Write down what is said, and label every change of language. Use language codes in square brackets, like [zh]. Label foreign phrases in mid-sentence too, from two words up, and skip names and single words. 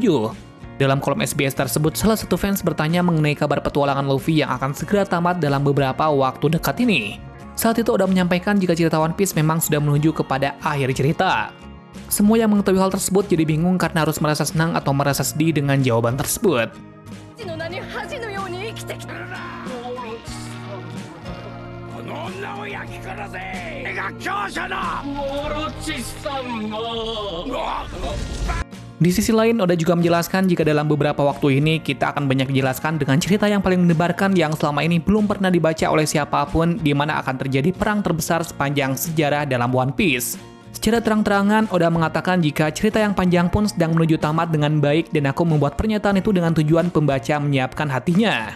[id] Dalam kolom SBS tersebut, salah satu fans bertanya mengenai kabar petualangan Luffy yang akan segera tamat dalam beberapa waktu dekat ini. Saat itu Oda menyampaikan jika cerita One Piece memang sudah menuju kepada akhir cerita. Semua yang mengetahui hal tersebut jadi bingung karena harus merasa senang atau merasa sedih dengan jawaban tersebut. [ja] 父の名に恥のように生きてきた。この女を焼き殺せ。俺が強者だ。オロチさんが。 [id] Di sisi lain, Oda juga menjelaskan jika dalam beberapa waktu ini kita akan banyak dijelaskan dengan cerita yang paling mendebarkan yang selama ini belum pernah dibaca oleh siapapun, di mana akan terjadi perang terbesar sepanjang sejarah dalam One Piece. Secara terang-terangan, Oda mengatakan jika cerita yang panjang pun sedang menuju tamat dengan baik dan aku membuat pernyataan itu dengan tujuan pembaca menyiapkan hatinya.